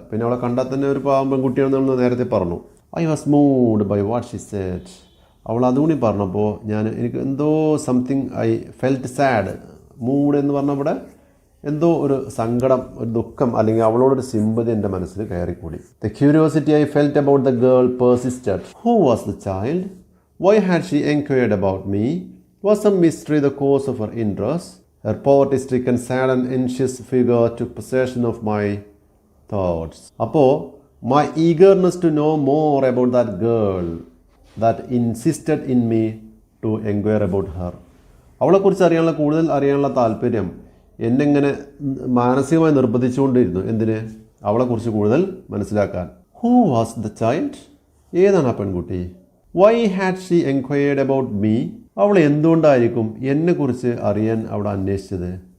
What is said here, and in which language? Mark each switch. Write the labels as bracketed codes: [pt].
[ml] പിന്നെ അവളെ കണ്ടാൽ തന്നെ ഒരു പാവം പെൺകുട്ടിയാണെന്ന് നമ്മൾ നേരത്തെ പറഞ്ഞു. [en] I was moved by what she said. [ml] അവൾ അതുകൂടി പറഞ്ഞപ്പോൾ എനിക്ക് എന്തോ [en] Something I felt sad. [ml] Mood എന്ന് പറഞ്ഞാൽ ഇവിടെ എന്തോ ഒരു സങ്കടം, ഒരു ദുഃഖം, അല്ലെങ്കിൽ അവളോടൊരു സിമ്പതി എൻ്റെ മനസ്സിൽ കയറിക്കൂടി. [en] The curiosity I felt about the girl persisted. Who was the child? Why had she enquired about me? Was some mystery the cause of her interest? Her poverty-stricken, sad and anxious figure took possession of my thoughts. [ml] അപ്പോൾ [en] my eagerness to know more about that girl that insisted in me to enquire about her. [ml] അവളെക്കുറിച്ച് കൂടുതൽ അറിയാനുള്ള താല്പര്യം എന്നെങ്ങനെ മാനസികമായി നിർബന്ധിച്ചുകൊണ്ടിരുന്നു. എന്തിന്? അവളെക്കുറിച്ച് കൂടുതൽ മനസ്സിലാക്കാൻ. [en] Who was the child? [ml] ഏതാണ് ആ പെൺകുട്ടി? [en] Why had she enquired about me? [ml] അവൾ എന്തുകൊണ്ടായിരിക്കും എന്നെക്കുറിച്ച് അറിയാൻ അവിടെ അന്വേഷിച്ചത്?